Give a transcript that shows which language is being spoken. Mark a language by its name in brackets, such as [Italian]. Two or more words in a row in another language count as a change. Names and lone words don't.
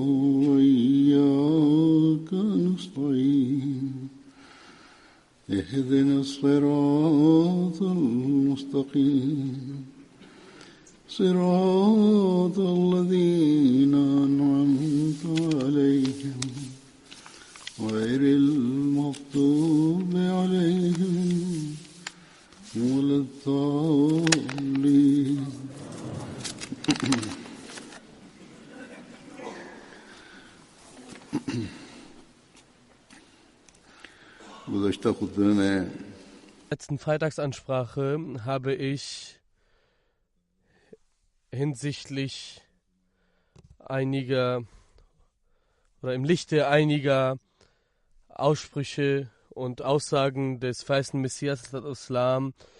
[Arabic] وإياك نستعين اهدنا الصراط المستقيم صراط الذين أنعمت عليهم غير المغضوب عليهم ولا الضالين. [German] Letzten Freitagsansprache habe ich hinsichtlich einiger oder im Lichte einiger Aussprüche und Aussagen des verheißenen Messias Islam